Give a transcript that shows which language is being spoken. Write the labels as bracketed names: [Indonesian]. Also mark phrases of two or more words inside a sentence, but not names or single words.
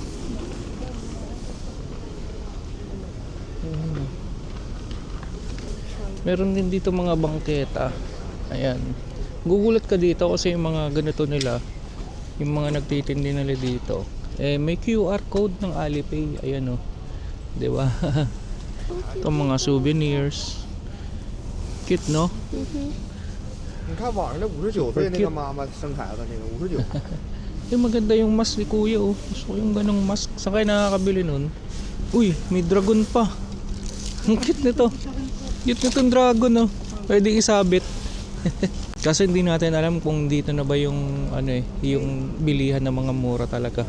[Filipino] Meron din dito mga bangketa. Ayan. Gugulat ka dito kasi yung mga ganito nila, yung mga nagtitindi nila dito. May [English] QR code [Filipino] ng Alipay. Ayan, oh. 'Di ba? Itong mga souvenirs. Cute, no? [Chinese] 你看网上那59岁那个妈妈生孩子那个59， [Filipino] Maganda yung mask ni Kuya, oh. Gusto ko yung ganong mask. Saan kayo nakakabili nun? Uy, may dragon pa. Ang cute nito. Cute nitong dragon, oh. Pwede isabit. Kasi hindi natin alam kung dito na ba yung yung bilihan ng mga mura talaga.